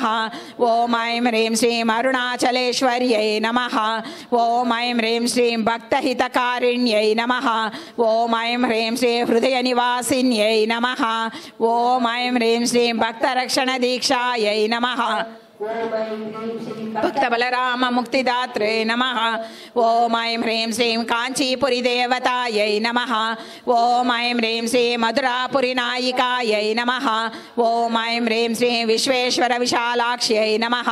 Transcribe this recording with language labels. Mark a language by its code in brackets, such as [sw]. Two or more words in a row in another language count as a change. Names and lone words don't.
[sa] ॐ ऐं ह्रीं श्रीं अरुणाचलेश्वर्यै नमः। ॐ ऐं ह्रीं श्रीं भक्तहितकारिण्यै नमः। ॐ ऐं ह्रीं श्रीं हृदयनिवासिन्यै नमः। ॐ ऐं ह्रीं श्रीं भक्तरक्षणदीक्षायै नमः। भक्त बलराम मुक्तिदात्रे नमः. ओं ऐं ह्रीं श्रीं काञ्चीपुरि देवतायै नमः. ओं ऐं ह्रीं श्री मधुरापुरि नायिकायै नमः. ओं ऐं ह्रीं श्रीं विश्वेश्वर विशालाक्ष्यै नमः.